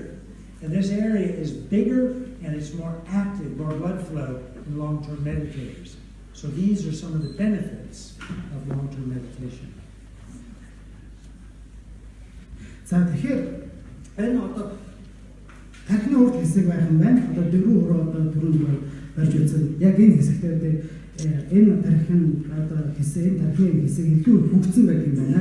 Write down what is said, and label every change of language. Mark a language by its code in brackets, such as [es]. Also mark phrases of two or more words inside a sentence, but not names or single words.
[en] And this area is bigger and it's more active, more blood flow in long-term meditators. So these are some of the benefits of long-term meditation. [mn] За тэгэхээр энэ одоо тархины урд хэсэг байх юм байна. Одоо дөрвөн хуруу одоо түрүүнд барьж үзсэн. Яг энэ хэсэгтээ энэ тархины одоо тархины хэсэг илүү хөгжсөн байдаг юм байна.